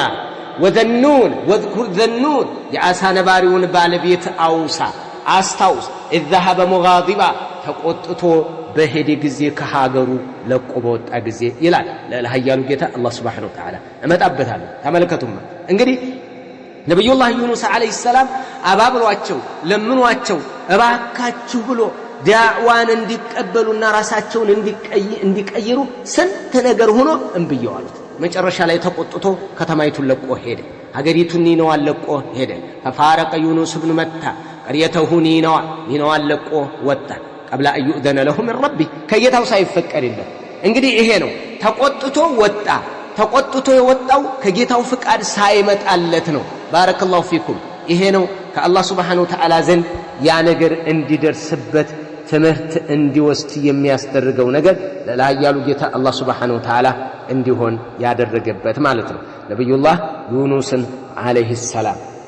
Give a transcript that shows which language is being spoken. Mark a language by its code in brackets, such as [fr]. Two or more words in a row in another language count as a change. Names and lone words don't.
[ar] وذنون واذكر ذنون [am] የአሳ ነባሪውን ባለቤት አስታውስ [ar] إذ ذهب مغاضبا [am] ተቆጥቶ በሄደ ጊዜ ከሀገሩ ለቆ በወጣ ጊዜ ይላል ለአህያሉ ጌታ አላህ [ar] سبحانه وتعالى [am] እመጣበታለሁ ተመልከቱማ እንግዲህ ነብዩላህ ዩኑስ [ar] عليه السلام [am] አባብሏቸው ለምኗቸው እባካችሁ ብሎ ዳዕዋን እንዲቀበሉና ራሳቸውን እንዲቀይሩ ስንት ነገር ሆኖ እንብየዋሉት መጨረሻ ላይ ተቆጥቶ ከተማይቱን ለቆ ሄደ ሀገሪቱን ኒናው ለቆ ሄደ [ar] ففارق يونس بن متى قريته [am] ኒናው ለቆ ወጣ [ar] قبل أن يؤذن له من ربه [am] ከየታው ሳይፈቀድለት እንግዲህ ይሄ ነው ተቆጥቶ የወጣው ከጌታው ፍቃድ ሳይመጣለት ነው [ar] بارك الله فيكم [am] ይሄ ነው ከአላህ [ar] سبحانه وتعالى [am] ዘንድ ያ ነገር እንዲደርስበት ትምህርት እንዲወስድ የሚያስደርገው ነገር ለላያሉ ጌታ አላህ [ar] سبحانه وتعالى [am] እንዲሆን ያደረገበት ማለት ነው ነብዩላህ ዩኑስን [ar] عليه السلام